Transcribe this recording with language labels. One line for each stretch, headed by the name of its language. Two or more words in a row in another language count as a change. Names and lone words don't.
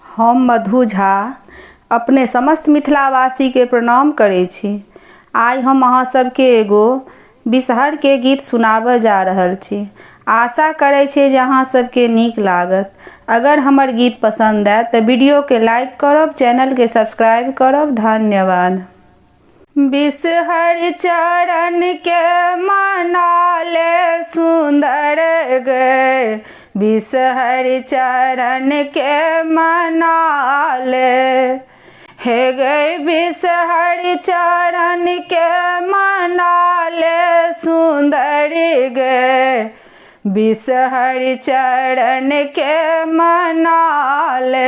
Maithili: हम मधु झा अपने समस्त मिथिलावासी के प्रणाम करै छी। आइ हम अहाँ सबके एगो बिसहर के गीत सुनाबऽ जा रहल छी। आशा करै छी जे अहाँ सबके नीक लागत। अगर हमर गीत पसंद आए तो वीडियो के लाइक करब, चैनल के सब्सक्राइब करब। धन्यवाद। बिसहर चरण के मनाले सुंदर गए, बिसहर चरण के मनाले हे गए, बिसहर चरण के मनाले सुंदर गए, बिसहर चरण के मनाले।